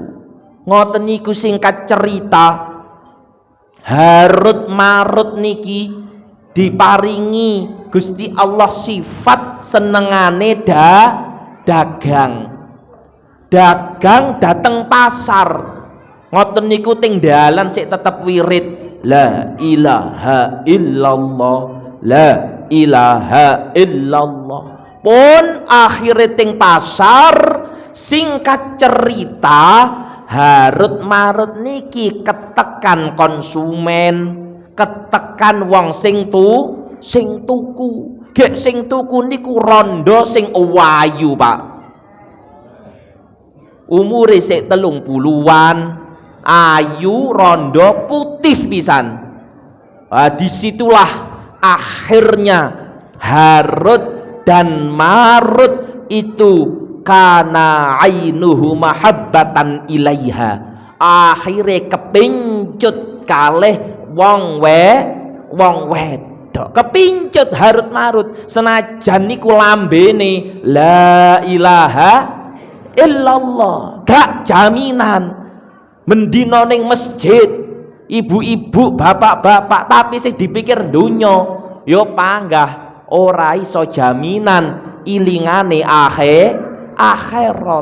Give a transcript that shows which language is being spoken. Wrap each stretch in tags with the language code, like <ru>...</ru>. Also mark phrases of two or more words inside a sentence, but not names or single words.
<jv>Ngoten niku singkat cerita Harut Marut niki diparingi Gusti Allah sifat senengane dagang dateng pasar. Ngoten niku ting dalan sik tetep wirid</jv> <ar>لا إله إلا الله لا إله إلا الله.</ar> <jv>Pun akhire ting pasar singkat cerita Harut Marut niki ketekan konsumen, ketekan wong sing tuku. Gek sing tuku niku rondo sing wayu Pak. umure sik 30-an, ayu, rondo, putih pisan.</jv> <id>Disitulah akhirnya Harut dan Marut itu</id> <ar>كان عينه محبة إليها,</ar> <jv>akhire kepincut kalih wong wedok, kepincut Harut Marut, senajan niku lambene</jv> <ar>لا إله إلا الله,</ar> <jv>gak jaminan mendina ning masjid ibu-ibu bapak-bapak tapi sing dipikir donya yo panggah, ora iso jaminan ilingane akhirat.</jv>